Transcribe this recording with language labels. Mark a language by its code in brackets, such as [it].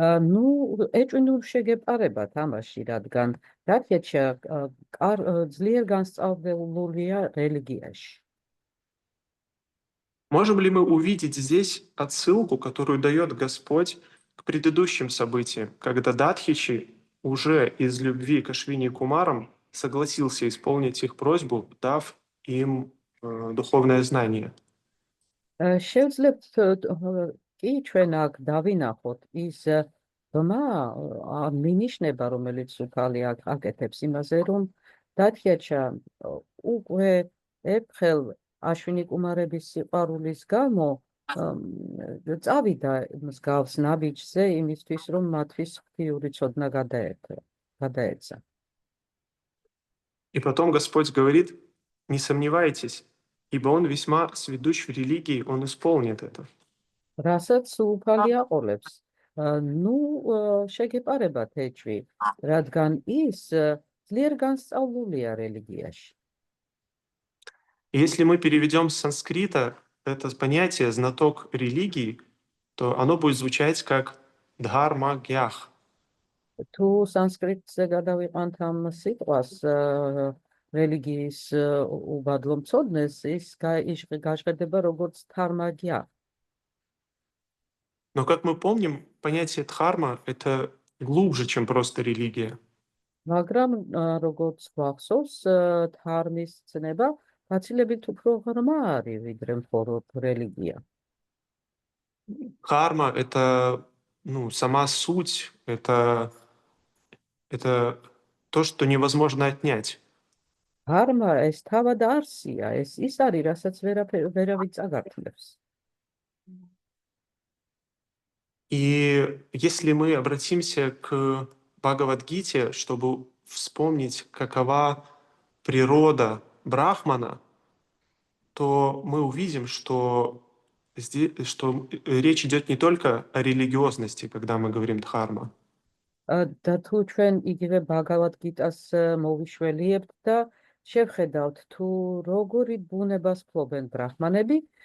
[ka] ნუ ეჭვინურ შეგეპარებათ ამაში, რადგან დადჰიჩა ძლიერ განსწავლებულია რელიგიაში. [ru] Можем ли мы увидеть здесь отсылку, которую дает Господь к предыдущим событиям, когда Дадхичи уже из любви к Ашвини Кумарам согласился исполнить их просьбу, дав им духовное знание? [ka] შევძლებთ კი ჩვენ აქ დავინახოთ ის ბმა მინიშნება, რომელიც უკალი აკეთებს იმაზე, რომ დადჰიჩა უკვე ერთხელ აშვინი კუმარების სიყვარულის გამო წავიდა მსგავს ნაბიჯზე იმისთვის, რომ მათთვის ღვთიური ცოდნა გადაეცა. [ru] И потом Господь говорит: не сомневайтесь, ибо он весьма сведущ в религии, он исполнит это. [ka] რასაც უფალი აყოლებს. ნუ შეგეპარებათ ეჭვი, რადგან ის ძლიერ განსწავლულია რელიგიაში. [ru] Если мы переведем с санскрита это понятие «знаток религии», то оно будет звучать как «дхарма гьях». [ka] თუ სანსკრიტზე გადავიყვანთ ამ სიტყვას რელიგიის უბადლო მცოდნეს, ის გაჟღერდება როგორც დჰარმაგია. [ru] Но, как мы помним, понятие дхарма — это глубже, чем просто религия. [ka] მაგრამ როგორც გვახსოვს, დჰარმის ცნება გაცილებით უფრო ღრმა არის, ვიდრე მხოლოდ რელიგია. [ru] Дхарма — это сама суть, это то, что невозможно отнять. [ka] დჰარმა ეს თავად არსია, ეს ის არის, რასაც ვერავის წაგართლებს. [ru] И если мы обратимся к Бхагавад-гите, чтобы вспомнить, какова природа Брахмана, то мы увидим, что речь идет не только о религиозности, когда мы говорим дхарма. [ka] და თუ ჩვენ იგივე ბაგავად-გიტას მოვიშველიებთ და შევხედავთ, თუ როგორი ბუნებას ფლობენ ბრაჰმანები,